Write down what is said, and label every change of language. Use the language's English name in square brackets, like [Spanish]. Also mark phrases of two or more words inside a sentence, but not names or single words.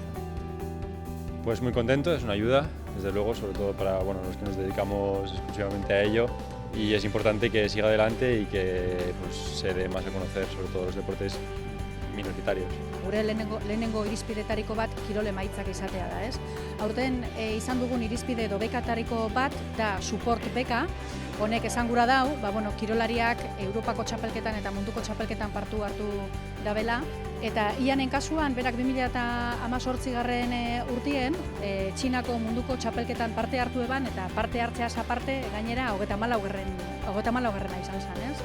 [Spanish] Pues muy contento, es una ayuda, desde luego, sobre todo para los que nos dedicamos exclusivamente a ello, y es importante que siga adelante y que pues, se dé más a conocer, sobre todo los deportes minoritarios. [Basque] Gure lehenengo irizpidetariko bat kirol emaitzak izatea da, ez? Aurten izan dugun irizpide edo bekatariko bat da support beka. Honek esan gura dau, kirolariak Europako txapelketan eta munduko txapelketan partu hartu dabela, eta ianen kasuan, berak 2018 urtien, Txinako munduko txapelketan parte hartu eban, eta parte hartzeaz aparte, gainera, 34garrena izan zen, ez?